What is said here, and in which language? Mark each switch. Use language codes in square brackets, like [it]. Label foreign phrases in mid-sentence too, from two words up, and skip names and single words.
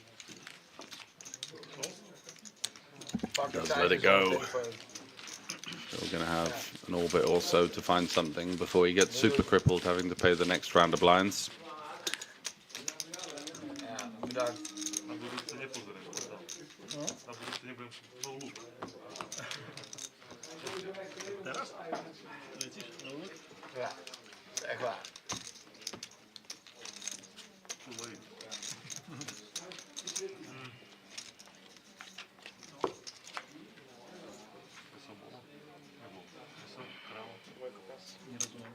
[en] Does let it go. Still going to have an orbit or so to find something before he gets super crippled, having to pay the next round of blinds. [pl] Teraz? Lecisz na łódź? [nl] Ja, echt waar. [pl] Nie rozumiem.